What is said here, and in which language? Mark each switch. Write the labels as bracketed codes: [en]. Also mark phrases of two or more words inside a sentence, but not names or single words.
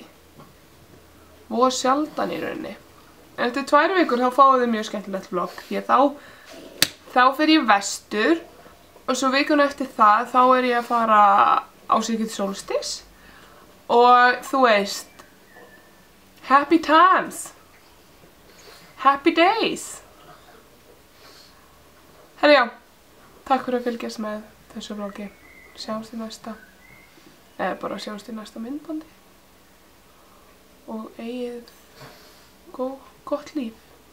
[is] Voða sjaldan í rauninni. En eftir 2 vikur þá fáið þið mjög skemmtilegt vlogg. Því að þá fer ég vestur og svo vikuna eftir það þá er ég að fara á Secret Solstice. Og þú veist, [en] happy times. Happy days. [is] Herra já, takk fyrir að fylgjast með þessu vloggi. Sjáumst í næsta. Eða bara sjáumst í næsta myndbandi. Og eigið gott líf.